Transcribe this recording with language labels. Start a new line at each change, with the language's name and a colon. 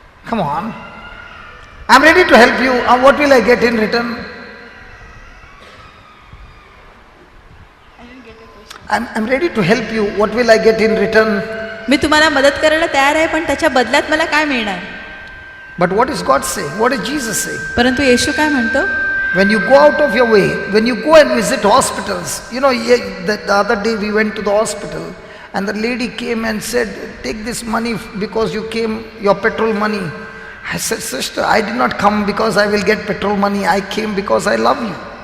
English: Come on. I'm ready to help you. What will I get in return? I'm ready to help you. What will I get in return?
Marathi: मी तुम्हाला मदत करायला तयार आहे पण त्याच्या बदल्यात मला काय मिळणार.
English: But what does God say? What does Jesus say?
Marathi: परंतु येशू काय म्हणतो.
English: When you go out of your way, when you go and visit hospitals, the other day we went to the hospital and the lady came and said, take this money because you came, your petrol money. I said, sister, I did not come because I will get petrol money. I came because I love you.